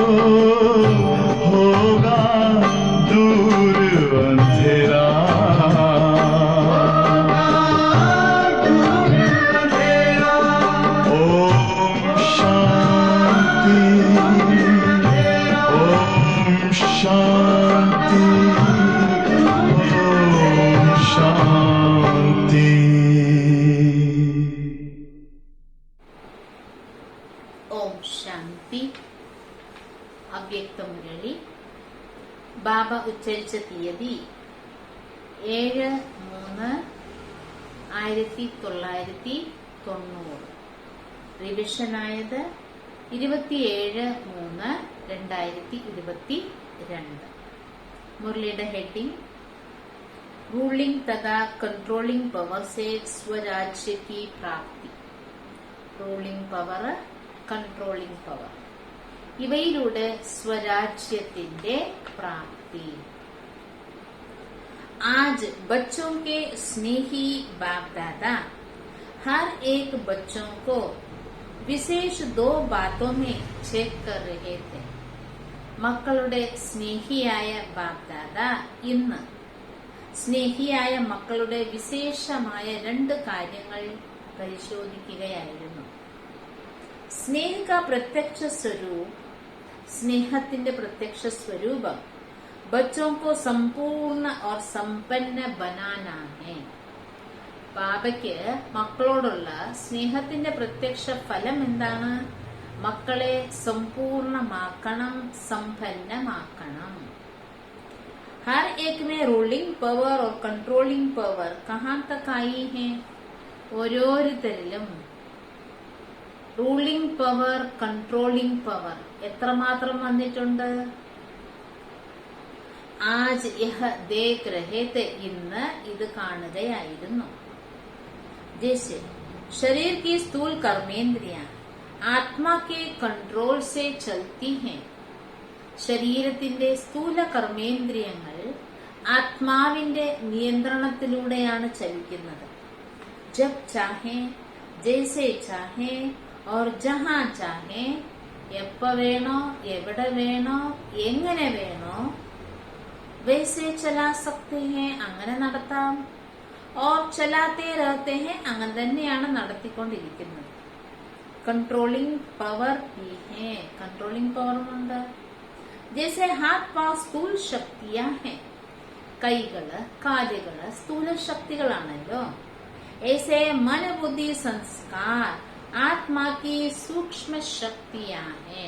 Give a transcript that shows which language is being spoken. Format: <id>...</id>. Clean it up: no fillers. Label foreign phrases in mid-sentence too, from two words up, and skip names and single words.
<hi>होगा दूर अंधेरा ओम शांति ओम शांति ओम शांति</hi> <ml>ഓം ശാന്തി. അവ്യക്ത മുരളി. ബാബ ഉച്ചരിച്ച തീയതി 7/3/1990. റിവിഷനായത് 27/3/2022. മുരളിയുടെ ഹെഡിംഗ്</ml> <hi>रूलिंग तथा कंट्रोलिंग पावर से स्वराज्य की प्राप्ति.</hi> <ml>റൂളിംഗ് പവർ, കൺട്രോളിംഗ് പവർ, ഇവയിലൂടെ സ്വരാജ്യത്തിന്റെ പ്രാപ്തി.</ml> <hi>आज बच्चों के स्नेही बाप दादा हर एक बच्चों को विशेष 2 बातों में चेक कर रहे थे.</hi> <ml>മക്കളുടെ സ്നേഹിയായ ബാപ്പ് ദാദ ഇന്ന് സ്നേഹിയായ മക്കളുടെ വിശേഷമായ 2 കാര്യങ്ങൾ പരിശോധിക്കുകയായിരുന്നു.</ml> <hi>സ്നേഹ का प्रत्यक्ष स्वरूप,</hi> <ml>സ്നേഹത്തിന്റെ പ്രത്യക്ഷ സ്വരൂപം</ml> <hi>बच्चों को संपूर्ण और संपन्न बनाना है.</hi> <ml>ബാബയ്ക്ക് മക്കളോടുള്ള സ്നേഹത്തിന്റെ പ്രത്യക്ഷ ഫലം എന്താണ്? മക്കളെ സമ്പൂർണമാക്കണം, സമ്പന്നമാക്കണം.</ml> <hi>हर एक में रूलिंग पावर और कंट्रोलिंग पावर कहां तक आई है?</hi> <ml>ഓരോരുത്തരിലും റൂളിംഗ് പവർ, കൺട്രോളിംഗ് പവർ എത്രമാത്രം വന്നിട്ടുണ്ട്?</ml> <hi>आज यह देख रहे थे,</hi> <ml>ഇന്ന് ഇത് കാണുകയായിരുന്നു.</ml> <hi>ജैसे शरीर की स्थूल कर्मेंद्रियां आत्मा के कंट्रोल से चलती हैं.</hi> <ml>ശരീരത്തിന്റെ സ്ഥൂല കർമ്മേന്ദ്രിയങ്ങൾ ആത്മാവിന്റെ നിയന്ത്രണത്തിലൂടെയാണ് ചലിക്കുന്നത്.</ml> <hi>जब चाहे, जैसे चाहे और जहां चाहे,</hi> <ml>എപ്പ വേണോ, എവിടെ വേണോ, എങ്ങനെ വേണോ</ml> <hi>वैसे चला सकते हैं,</hi> <ml>അങ്ങനെ നടത്താം.</ml> <hi>और चलाते रहते हैं,</hi> <ml>അങ്ങനെ തന്നെയാണ് നടത്തിക്കൊണ്ടിരിക്കുന്നത്.</ml> <hi>कंट्रोलिंग पावर भी है, कंट्रोलिंग पावर ഉണ്ട്. जैसे हाथ पाव</hi> <ml>സ്ഥൂല ശക്തിയാ है, കൈകള് കാലുകള് സ്ഥൂല ശക്തികളാണല്ലോ.</ml> <hi>ऐसे मन बुद्धि संस्कार आत्मा की सूक्ष्म शक्तियां हैं.</hi>